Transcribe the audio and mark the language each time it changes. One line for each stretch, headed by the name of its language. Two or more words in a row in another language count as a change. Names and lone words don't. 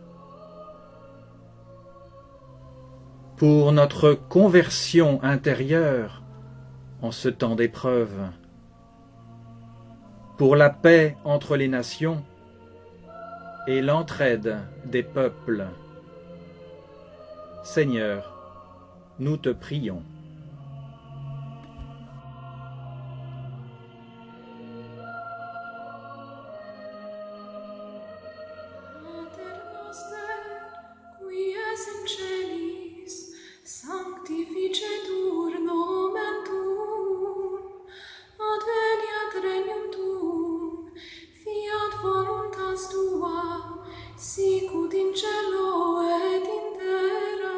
French: Pour notre conversion intérieure en ce temps d'épreuve, pour la paix entre les nations et l'entraide des peuples. Seigneur, nous te prions.
Latin: Pater noster, qui es in celis, sanctificetur nomen tuum, adveniat regnum tuum, fiat voluntas tua, sicut in cielo et in terra.